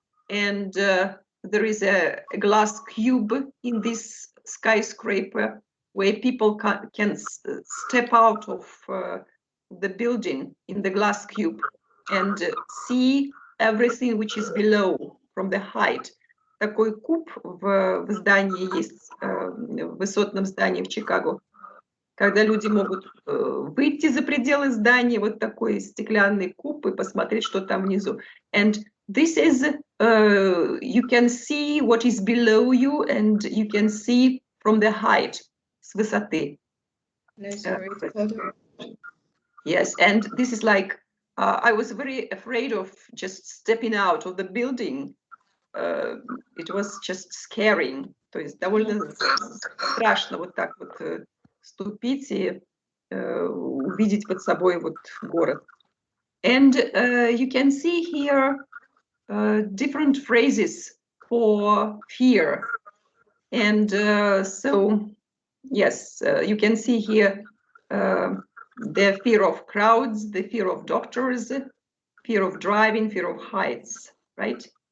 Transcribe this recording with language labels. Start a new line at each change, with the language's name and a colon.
English: And there is a glass cube in this skyscraper where people can step out of the building in the glass cube and see everything which is below from the height.
Russian: Такой куб в здании есть, в высотном здании в Чикаго, когда люди могут выйти за пределы здания, вот такой стеклянный куб, и посмотреть, что там внизу.
English: And this is, you can see what is below you, and you can see from the height,
Russian: с высоты.
English: That's a great photo. Yes, and this is like, I was very afraid of just stepping out of the building. It was just scaring.
Russian: То есть довольно страшно вот так вот вступить и увидеть под собой вот город.
English: And you can see here different phrases for fear. And so, yes, you can see here the fear of crowds, the fear of doctors, fear of driving, fear of heights, right?